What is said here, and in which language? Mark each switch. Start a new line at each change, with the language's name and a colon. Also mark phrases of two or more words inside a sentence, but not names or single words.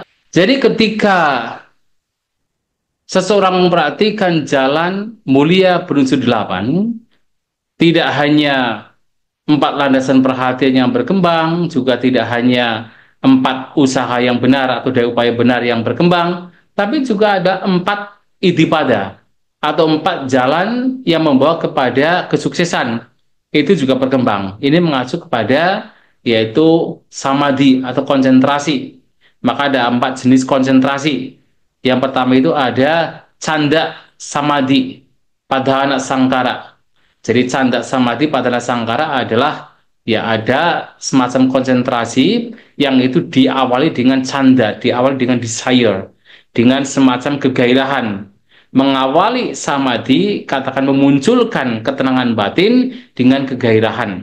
Indonesian: Jadi ketika seseorang memperhatikan jalan mulia berunsur 8, tidak hanya 4 landasan perhatian yang berkembang, juga tidak hanya 4 usaha yang benar atau daya upaya benar yang berkembang, tapi juga ada 4 iddhipada atau 4 jalan yang membawa kepada kesuksesan. Itu juga berkembang. Ini mengacu kepada yaitu samadhi atau konsentrasi. Maka ada 4 jenis konsentrasi. Yang pertama itu ada
Pali: canda samadhi padana sangkara.
Indonesian: Jadi
Pali: canda samadhi padana sangkara
Indonesian: adalah ya ada semacam konsentrasi yang itu diawali dengan canda, diawali dengan desire, dengan semacam kegairahan. Mengawali samadhi, katakan memunculkan ketenangan batin dengan kegairahan.